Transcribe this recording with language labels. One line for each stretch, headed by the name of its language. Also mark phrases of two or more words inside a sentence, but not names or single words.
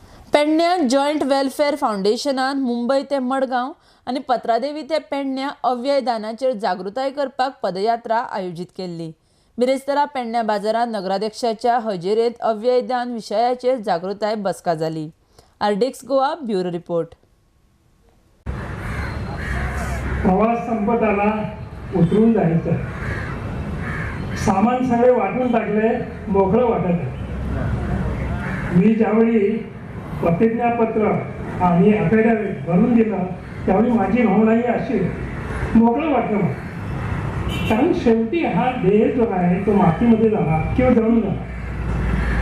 Konkani: पेडण्यां जॉयंट वेलफेअर फाउंडेशनान मुंबई ते मडगांव आनी पत्रादेवी ते पेडण्यां अव्यय दानाचेर जागृताय करपाक पदयात्रा आयोजीत केल्ली। मिरेस्तारा पेडण्यां बाजारात नगराध्यक्षाच्या हजेरेंत अव्यय दान विशयाचेर जागृताय बसका जाली। आरडीएक्स गोवा ब्युरो रिपोर्ट।
Marathi: प्रवास संपत आला, उतरून जायचं, सामान सगळे वाटून टाकले, मोकळं वाटत आहे। मी ज्यावेळी प्रतिज्ञापत्र आणि अफिडेव्हिट भरून दिलं त्यावेळी माझी भावनाही अशी मोकळं वाटलं मला, कारण शेवटी हा देह जो आहे तो मातीमध्ये जाणार किंवा जळून जाणार।